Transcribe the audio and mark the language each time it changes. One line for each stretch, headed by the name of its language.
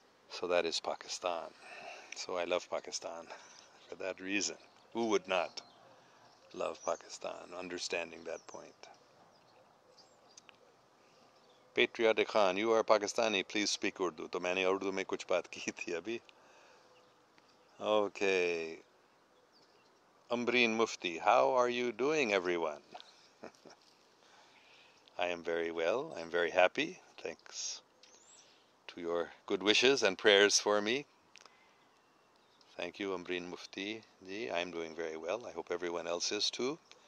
English: So that is Pakistan. So I love Pakistan for that reason. Who would not love Pakistan, understanding that point? Patriotic Khan, you are Pakistani, please speak Urdu.
Urdu: तो मैंने उर्दू में कुछ बात की थी अभी.
English: Okay. Ambreen Mufti, how are you doing, everyone? I am very well. I am very happy. Thanks to your good wishes and prayers for me. Thank you, Ambreen Mufti. I am doing very well. I hope everyone else is too.